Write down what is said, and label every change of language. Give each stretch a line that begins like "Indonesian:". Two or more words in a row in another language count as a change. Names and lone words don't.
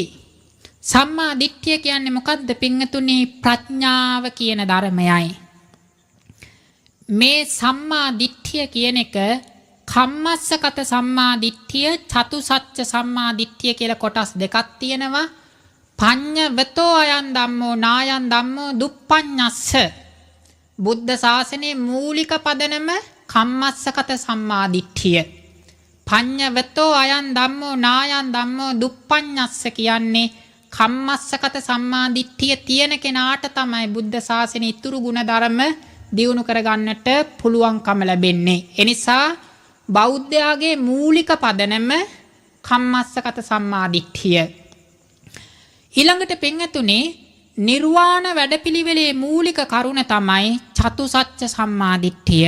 Sinhala: සම්මා දිට්ඨිය කියන්නේ මොකද්ද පින්වතුනි? ප්‍රඥාව කියන ධර්මයයි. මේ සම්මා දිට්ඨිය කියන එක කම්මස්සගත සම්මා දිට්ඨිය, චතුසත්‍ය සම්මා දිට්ඨිය කියලා කොටස් දෙකක් තියෙනවා.
Pali: පඤ්ඤවතෝ අයං ධම්මෝ නායං ධම්මෝ දුප්පඤ්ඤස්ස.
Sinhala: බුද්ධ ශාසනයේ මූලික පදනම කම්මස්සගත සම්මා දිට්ඨිය.
Pali: පඤ්ඤවතෝ අයං ධම්මෝ නායං ධම්මෝ දුප්පඤ්ඤස්ස
Sinhala: කියන්නේ කම්මස්සගත සම්මාදිට්ඨිය තියෙන කෙනාට තමයි බුද්ධ ශාසනය ඉතුරු ගුණ ධර්ම දියුණු කරගන්නට පුළුවන්කම ලැබෙන්නේ. එනිසා බෞද්ධයාගේ මූලික පදනම කම්මස්සගත සම්මාදිට්ඨිය. ඊළඟට පින්වතුනි නිර්වාණ වැඩපිළිවෙලේ මූලික කරුණ තමයි චතුසත්‍ය සම්මාදිට්ඨිය.